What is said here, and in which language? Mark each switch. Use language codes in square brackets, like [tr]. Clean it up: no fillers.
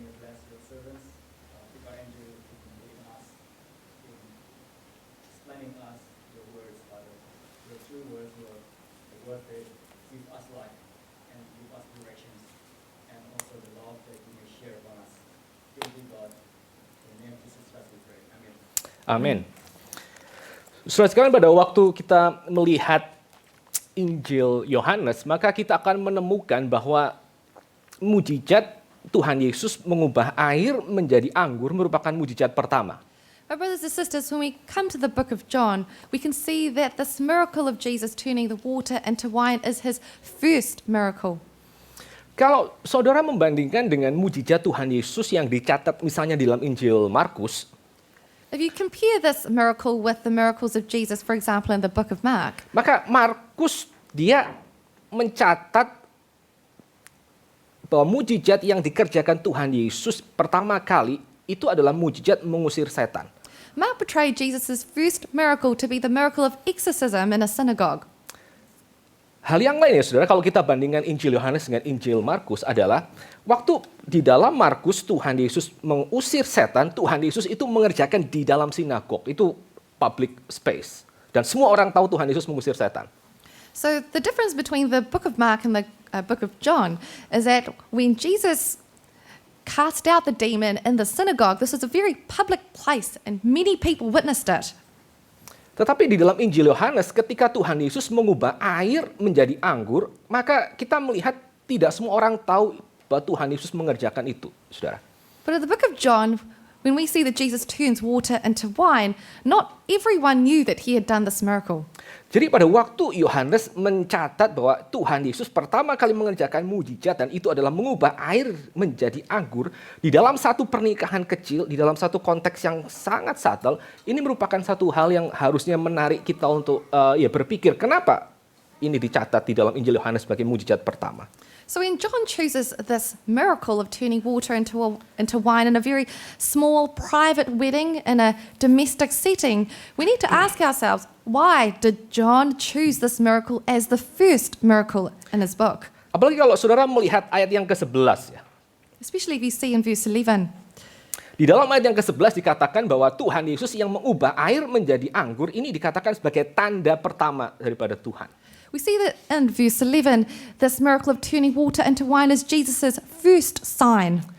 [en] as your servants, keep our angel in us, in explaining us your words, Father. Your true words, your word that give us life and give us directions, and also the love that you may share upon us. Thank you, God. In the name of Jesus Christ we pray. Amen. [id] Amin. Saudara sekalian, pada waktu kita melihat Injil Yohanes, maka kita akan menemukan bahwa mujizat Tuhan Yesus mengubah air menjadi anggur merupakan mujizat pertama. [en] But brothers and sisters, when we come to the book of John, we can see that this miracle of Jesus turning the water into wine is his first miracle. [id] Kalau saudara membandingkan dengan mujizat Tuhan Yesus yang dicatat misalnya di dalam Injil Markus, [en] If you compare this miracle with the miracles of Jesus, for example, in the book of Mark, [id] maka Markus dia mencatat bahwa mujizat yang dikerjakan Tuhan Yesus pertama kali itu adalah mujizat mengusir setan. [en] Mark portrayed Jesus' first miracle to be the miracle of exorcism in a synagogue. [id] Hal yang lain ya saudara, kalau kita bandingkan Injil Yohanes dengan Injil Markus adalah waktu di dalam Markus Tuhan Yesus mengusir setan, Tuhan Yesus itu mengerjakan di dalam sinagog, itu [en] public space. [id] Dan semua orang tahu Tuhan Yesus mengusir setan. [en] So the difference between the book of Mark and the book of John is that when Jesus cast out the demon in the synagogue, this was a very public place and many people witnessed it. [id] Tetapi di dalam Injil Yohanes ketika Tuhan Yesus mengubah air menjadi anggur, maka kita melihat tidak semua orang tahu bahwa Tuhan Yesus mengerjakan itu, saudara. [en] But in the book of John, when we see that Jesus turns water into wine, not everyone knew that he had done this miracle. [id] Jadi pada waktu Yohanes mencatat bahwa Tuhan Yesus pertama kali mengerjakan mujizat dan itu adalah mengubah air menjadi anggur di dalam satu pernikahan kecil, di dalam satu konteks yang sangat subtle, ini merupakan satu hal yang harusnya menarik kita untuk berpikir kenapa ini dicatat di dalam Injil Yohanes sebagai mujizat pertama. [en] So when John chooses this miracle of turning water into wine in a very small private wedding in a domestic setting, we need to ask ourselves, why did John choose this miracle as the first miracle in his book? [id] Apalagi kalau saudara melihat ayat yang ke-11 ya. [en] Especially if you see in verse 11. [id] Di dalam ayat yang ke-11 dikatakan bahwa Tuhan Yesus yang mengubah air menjadi anggur ini dikatakan sebagai tanda pertama daripada Tuhan. [en] We see that in verse 11, this miracle of turning water into wine is Jesus' first sign.